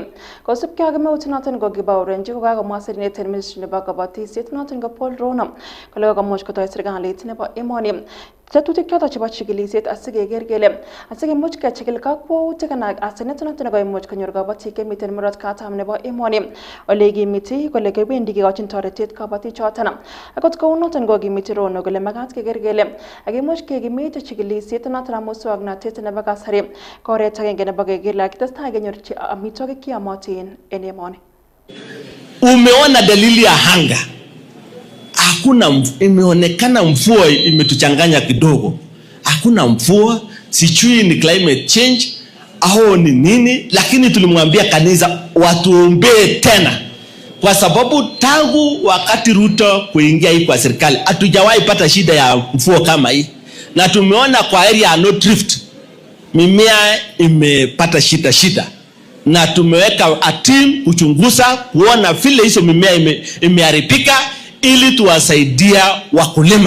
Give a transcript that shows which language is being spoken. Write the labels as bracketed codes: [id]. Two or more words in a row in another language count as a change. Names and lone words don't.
[kln] Kosubkei ak kemeut noton ko kibaorionji ko kakomwa serindet en ministry nebo kabatisiet noton ko Paul Rono kole kokomuch kotoi serikalit nebo emoni tetutik choton chebo chikilisiet asikeker kele asikemuch kechikil kakwautik anan asenet noton nekoimuch konyor kabatik chemiten Murot Katam nebo emoni ole kimiti kole kebendi kekochin toretet kabatik choton. Akot kou noton ko kimiti Rono kole makat keker kele akimuch kekimit chikilisiet noton ab muswoknotet nebo kasari ko oret agenge nebo keker kele kitestai kenyor amitwogik cheyomotin en emoni. [sw] Umeona dalili ya hanga? Hakuna, imeonekana mvua imetuchanganya kidogo. Hakuna mvua sijui ni [en] climate change [sw] au ni nini, lakini tulimwambia kanisa watuombee tena, kwa sababu tangu wakati Ruto kuingia hii kwa serikali hatujawahi pata shida ya mvua kama hii, na tumeona kwa area ya North Rift mimea imepata shida, na tumeweka [en] a team [sw] kuchunguza kuona vile hizo mimea imeharibika ili tuwasaidia wakulima.